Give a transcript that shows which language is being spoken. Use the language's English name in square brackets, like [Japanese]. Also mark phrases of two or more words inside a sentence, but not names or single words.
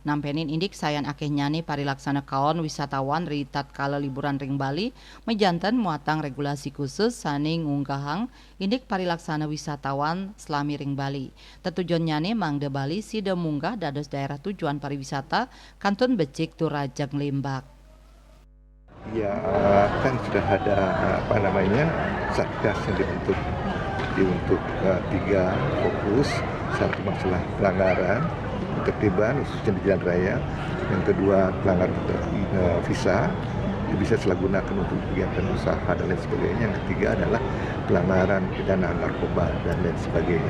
[Balinese] Nampenin indik sayan akeh nyane parilaksana kaon wisatawan ri tatkala liburan ring Bali mejanten muatang regulasi khusus saning ngunggahang indik parilaksana wisatawan selami ring Bali. Tetujuan nyane mangde Bali sida munggah dados daerah tujuan pariwisata Kantun Becik Turajang Lembak. [Indonesian] Ya, kan sudah ada satgas yang dibentuk untuk tiga fokus. Satu masalah pelanggaran ketertiban khususnya di jalan raya, yang kedua pelanggaran visa yang bisa disalahgunakan untuk kegiatan usaha dan lain sebagainya, yang ketiga adalah pelanggaran pidana narkoba dan lain sebagainya.